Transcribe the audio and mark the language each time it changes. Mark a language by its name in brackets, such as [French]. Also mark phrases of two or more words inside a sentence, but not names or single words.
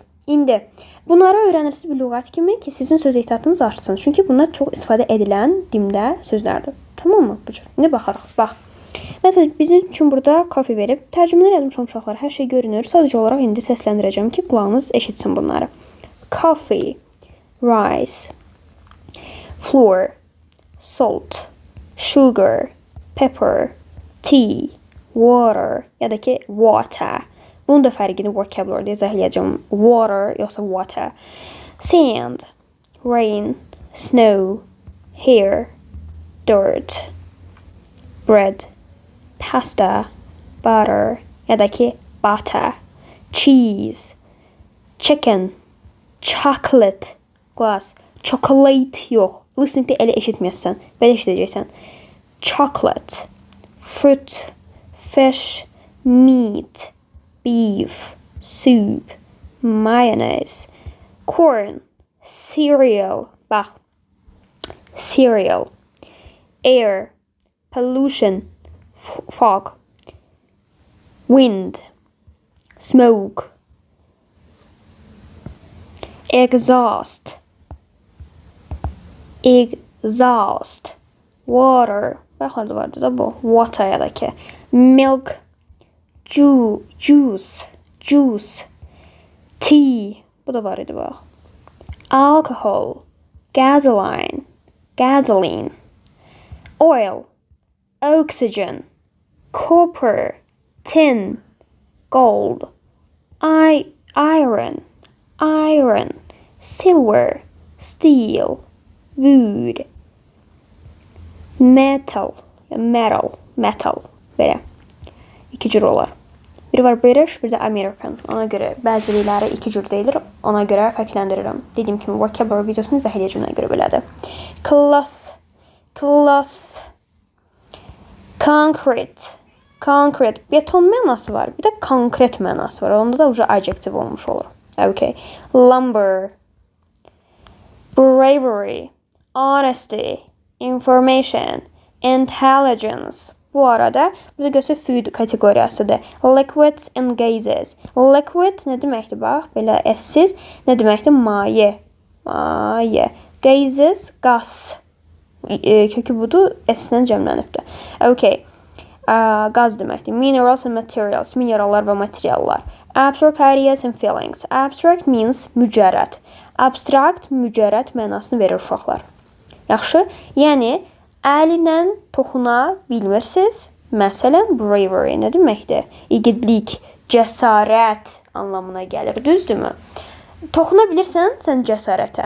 [Azerbaijani] İndi bunları öyrənirsiniz bir lüğət kimi ki, sizin söz ehtiyatınız artsın. Çünki bunlar çox istifadə edilən dildə sözlərdir. Tamam mı? Bu cür. İndi baxarıq. Bax. Məsələn, bizim üçün burada coffee verib. Tərcümələr yazmışam uşaqlar. Hər şey görünür. Sadəcə olaraq indi səsləndirəcəm ki, qulağınız eşitsin bunları. [English] Coffee, rice, flour, salt, sugar, pepper, tea, water [Azerbaijani] ya da ki [English] water. [Azerbaijani] Bunun da fərqini vocabulary'da izah edəcəm. [English] Water yoxsa water. Sand, rain, snow, hair, dirt, bread, pasta, butter [Azerbaijani] ya da ki [English] butter, cheese, chicken, chocolate, glass, chocolate yox. [Azerbaijani] Listeningdə elə eşitməyəsən, belə eşidəcəksən. [English] Chocolate, fruit, fish, meat, beef, soup, mayonnaise, corn, cereal, bax, cereal, air, pollution, fog, wind, smoke, exhaust, water, [Azerbaijani] baxarda vardı da bu, water ya da ki, [English] milk, juice, [Azerbaijani] tea, bu da var idi bax, [English] alcohol, gasoline, oil, oxygen, copper, tin, gold, iron, silver, steel, wood, metal, [Azerbaijani] belə. İki cür olar. Biri var British, bir də American. Ona görə bəziləri iki cür deyilir. Ona görə fərqləndirirəm. Dediyim kimi vocabulary videosunu izah edəcəm, ona görə belədir. [English] Cloth, concrete. [Azerbaijani] Beton mənası var. Bir də konkret mənası var. Onda da adjective olmuş olur. Okay. [English] Lumber, bravery, honesty, information, intelligence. [Azerbaijani] Bu arada burada göstər food kateqoriyasıdır. [English] Liquids and gases. [Azerbaijani] Liquid nə deməkdir? Bax, belə əssiz. Nə deməkdir? Maye. Gases, qaz. Kökü budur, əssindən cəmlənibdir. Okay. Qaz deməkdir. [English] Minerals and materials. [Azerbaijani] Minerallar və materiallar. [English] Abstract ideas and feelings. Abstract means mücərrəd. [Azerbaijani] Abstract, mücərrəd mənasını verir uşaqlar. Yaxşı? Yəni, əllə toxuna bilmirsiniz. Məsələn, bravery nə deməkdir? İgidlik, cəsarət anlamına gəlir. Düzdürmü? Toxuna bilirsən, sən cəsarətə.